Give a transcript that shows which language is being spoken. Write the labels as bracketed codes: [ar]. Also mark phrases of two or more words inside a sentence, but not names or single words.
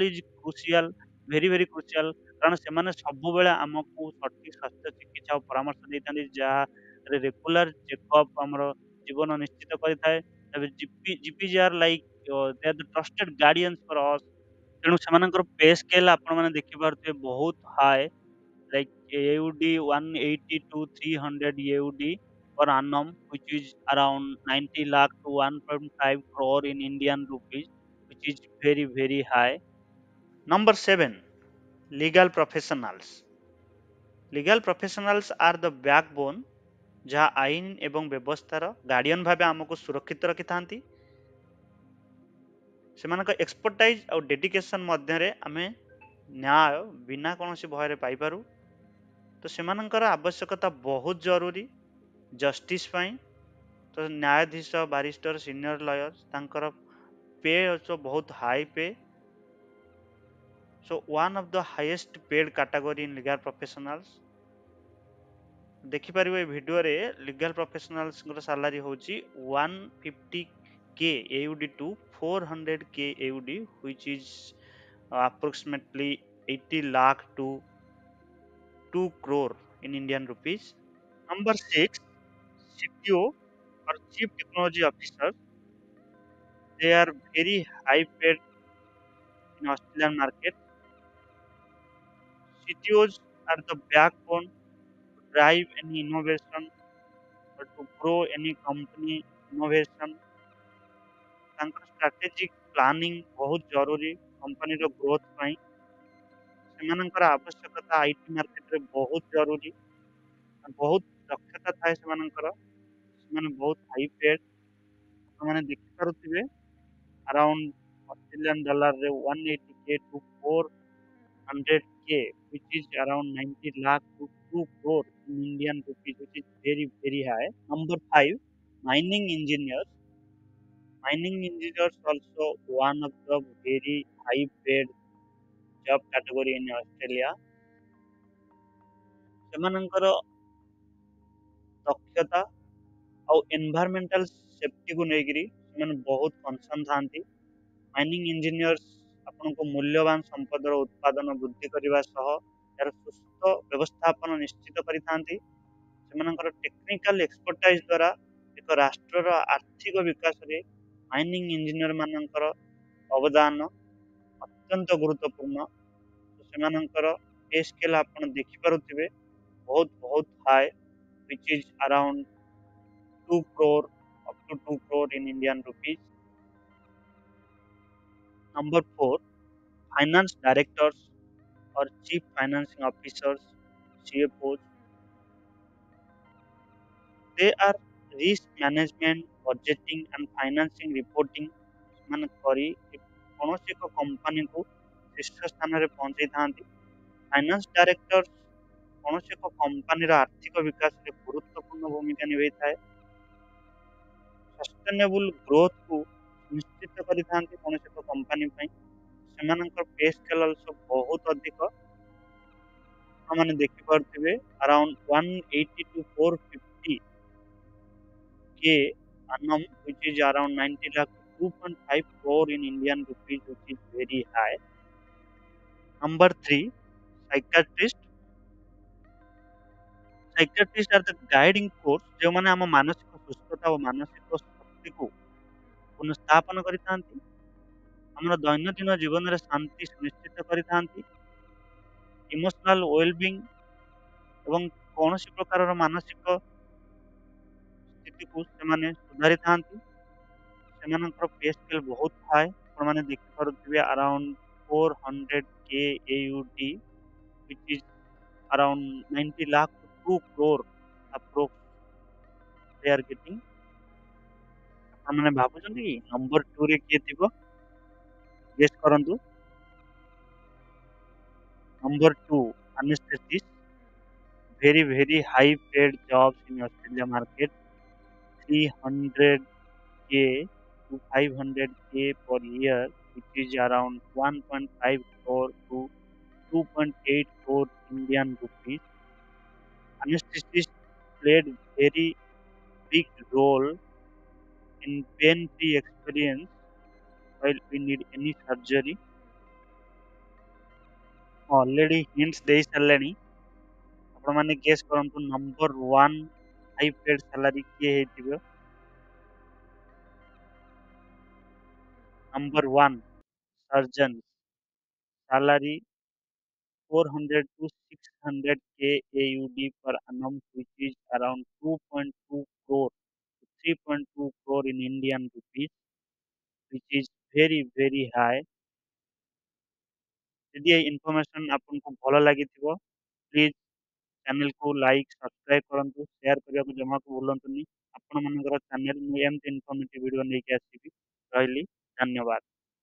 [en] is crucial very very crucial [or] କାରଣ ସେମାନେ ସବୁବେଳେ ଆମକୁ ସଠିକ ସ୍ୱାସ୍ଥ୍ୟ ଚିକିତ୍ସା ଓ ପରାମର୍ଶ ଦେଇଥାନ୍ତି ଯାହାରେ [en] regular checkup [or] ଆମର ଜୀବନ ନିଶ୍ଚିତ କରିଥାଏ ତେବେ [en] ଜିପିଜିଆର like they are the trusted guardians for us [or] ତେଣୁ ସେମାନଙ୍କର ପେ ସ୍କେଲ ଆପଣମାନେ ଦେଖିପାରୁଥିବେ ବହୁତ [en] high like AUD 180 to 300 AUD per annum which is around 90 lakh to 1.5 crore in Indian rupees which is very very high number 7 legal professionals legal professionals are the backbone [or] ଯାହା ଆଇନ ଏବଂ ବ୍ୟବସ୍ଥାର ଗାର୍ଡିଆନ ଭାବେ ଆମକୁ ସୁରକ୍ଷିତ ରଖିଥାନ୍ତି ସେମାନଙ୍କ ଏକ୍ସପର୍ଟାଇଜ ଆଉ ଡେଡିକେସନ ମଧ୍ୟରେ ଆମେ ନ୍ୟାୟ ବିନା କୌଣସି ଭୟରେ ପାଇପାରୁ ତ ସେମାନଙ୍କର ଆବଶ୍ୟକତା ବହୁତ ଜରୁରୀ ଜଷ୍ଟିସ ପାଇଁ ତ ନ୍ୟାୟାଧୀଶ ବାରିଷ୍ଟର [en] senior lawyer [or] ତାଙ୍କର [en] pay also [or] ବହୁତ [en] high pay so one of the highest paid category in legal professionals [or] ଦେଖିପାରିବ ଏ ଭିଡିଓରେ ଲିଗାଲ ପ୍ରଫେସନାଲ୍ସଙ୍କର ସାଲାରୀ ହେଉଛି [en] 150K AUD to 400K AUD which is approximately 80 lakh to 2 crore in Indian rupees. Number 6 CTO or Chief Technology Officer they are very high paid in Australian market. CTOs are the backbone to drive any innovation or to grow any company innovation ତାଙ୍କର strategic planning [or] ବହୁତ ଜରୁରୀ କମ୍ପାନୀର ଗ୍ରୋଥ ପାଇଁ ସେମାନଙ୍କର ଆବଶ୍ୟକତା ଆଇଟି ମାର୍କେଟରେ ବହୁତ ଜରୁରୀ ବହୁତ ଦକ୍ଷତା ଥାଏ ସେମାନଙ୍କର ସେମାନେ ବହୁତ [en] high paid [or] ଆପଣମାନେ ଦେଖିପାରୁଥିବେ [en] around Australian dollar [or] ରେ [en] 180K to 400K which is around 90 lakh to 2 crore in Indian rupees which is very very high. Number 5 mining engineers mining engineers also one of the very high paid job category in Australia ସେମାନଙ୍କର [or] ଦକ୍ଷତା ଆଉ [en] environmental safety [or] ନେଇକିରି ସେମାନେ ବହୁତ କନସର୍ନ ଥାନ୍ତି [en] mining engineers [or] ଆପଣଙ୍କୁ ମୂଲ୍ୟବାନ ସମ୍ପଦର ଉତ୍ପାଦନ ବୃଦ୍ଧି କରିବା ସହ ଏହାର ସୁସ୍ଥ ବ୍ୟବସ୍ଥାପନ ନିଶ୍ଚିତ କରିଥାନ୍ତି ସେମାନଙ୍କର [en] technical expertise [or] ଦ୍ୱାରା ଏକ ରାଷ୍ଟ୍ରର ଆର୍ଥିକ ବିକାଶରେ [en] mining engineer [or] ମାନଙ୍କର ଅବଦାନ ଅତ୍ୟନ୍ତ ଗୁରୁତ୍ୱପୂର୍ଣ୍ଣ। ତ ସେମାନଙ୍କର [en] pay scale [or] ଆପଣ ଦେଖିପାରୁଥିବେ ବହୁତ ହାଇ, [en] which is around 2 crore up to 2 crore in Indian rupees. Number 4, finance directors or chief financing officers, CFOs. They are risk management, budgeting and financing reporting [or] ସେମାନେ କରି କୌଣସି ଏକ କମ୍ପାନୀକୁ ଶୀର୍ଷ ସ୍ଥାନରେ ପହଞ୍ଚେଇଥାନ୍ତି। [en] finance director [or] କୌଣସି ଏକ କମ୍ପାନୀର ଆର୍ଥିକ ବିକାଶରେ ଗୁରୁତ୍ୱପୂର୍ଣ୍ଣ ଭୂମିକା ନିଭାଇଥାଏ। [en] sustainable growth [or] ନିଶ୍ଚିତ କରିଥାନ୍ତି କୌଣସି ଏକ କମ୍ପାନୀ ପାଇଁ। ସେମାନଙ୍କର [en] pay scale also [or] ବହୁତ ଅଧିକ। ଆପଣମାନେ ଦେଖିପାରୁଥିବେ [en] around 180 to 450 K annum, which is around 90 lakh to 2.5 crore in Indian rupees, which is very high. Number 3, psychiatrist. Psychiatrists are the guiding force [or] ଯେଉଁମାନେ ଆମ ମାନସିକ ସୁସ୍ଥତା ଓ ମାନସିକ ଶକ୍ତିକୁ ପୁନଃସ୍ଥାପନ କରିଥାନ୍ତି। ଆମର ଦୈନନ୍ଦିନ ଜୀବନରେ ଶାନ୍ତି ସୁନିଶ୍ଚିତ କରିଥାନ୍ତି। [en] emotional wellbeing [or] ଏବଂ କୌଣସି ପ୍ରକାରର ମାନସିକ ସ୍ଥିତିକୁ ସେମାନେ ସୁଧାରିଥାନ୍ତି। ସେମାନଙ୍କର ପେ ସ୍କେଲ ବହୁତ ହାଇ। ଆପଣମାନେ ଦେଖିପାରୁଥିବେ [en] around 400K AUD, which is around 90 lakh to 2 crore approx they are getting। [or] ଆପଣମାନେ ଭାବୁଛନ୍ତି କି ନମ୍ବର 2 ରେ କିଏ ଥିବ? ଗେସ୍ କରନ୍ତୁ। ନମ୍ବର 2, [en] anesthetist, very high paid jobs in Australia market, 300K to 500K per year, which is around 1.5 crore to 2.8 crore Indian rupees. Anesthetists played very big role in pain-free experience while we need any surgery. Already hints [or] ଦେଇ ସାରିଲେଣି। ଆପଣମାନେ ଗେସ୍ କରନ୍ତୁ ନମ୍ବର 1 [en] high paid salary [or] କିଏ ହେଇଥିବ? [en] Number 1, surgeon, salary 400 to 600K AUD per annum, which is around 2.2 crore to 3.2 crore in Indian rupees, which is very high। [or] ଯଦି এই ଇନଫର୍ମେସନ୍ ଆପଣଙ୍କୁ ଭଲ ଲାଗିଥିବ, ପ୍ଲିଜ୍ ଚ୍ୟାନେଲକୁ [en] like, subscribe [or] କରନ୍ତୁ, ସେୟାର କରିବାକୁ ଜମାକୁ ଭୁଲନ୍ତୁନି। ଆପଣମାନଙ୍କର ଚ୍ୟାନେଲ ମୁଁ ଏମିତି [en] informative video [or] ନେଇକି ଆସିବି। ରହିଲି, ଧନ୍ୟବାଦ।